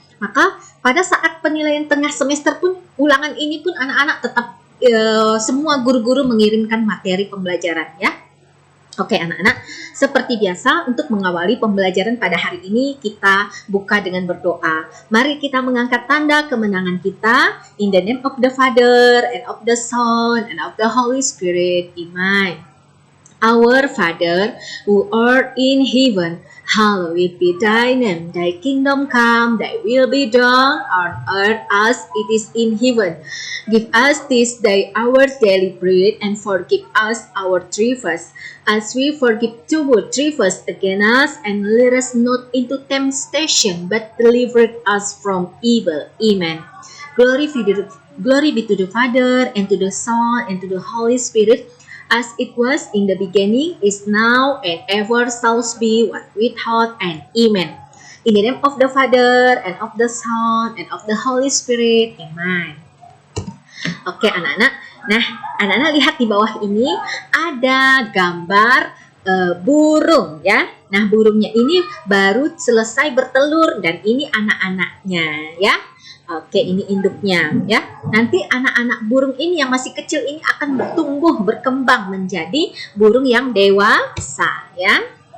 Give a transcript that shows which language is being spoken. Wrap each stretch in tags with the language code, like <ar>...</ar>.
<id>Maka pada saat penilaian tengah semester pun, ulangan ini pun anak-anak tetap semua guru-guru mengirimkan materi pembelajaran ya. Oke anak-anak, seperti biasa untuk mengawali pembelajaran pada hari ini kita buka dengan berdoa. Mari kita mengangkat tanda kemenangan kita.</id> <en>In the name of the Father and of the Son and of the Holy Spirit. Amen. Our Father, who art in heaven, hallowed be thy name. Thy kingdom come, thy will be done on earth as it is in heaven. Give us this day our daily bread, and forgive us our trespasses, as we forgive who trespass against us, and lead us not into temptation, but deliver us from evil. Amen. Glory be to the Father, and to the Son, and to the Holy Spirit, as it was in the beginning, is now, and ever shall be, what without, and amen. In the name of the Father, and of the Son, and of the Holy Spirit, amen.</en> <id>Oke anak-anak, nah anak-anak lihat di bawah ini ada gambar burung ya. Nah burungnya ini baru selesai bertelur dan ini anak-anaknya ya. Oke, ini induknya ya. Nanti anak-anak burung ini yang masih kecil ini akan bertumbuh, berkembang menjadi burung yang dewasa ya.</id>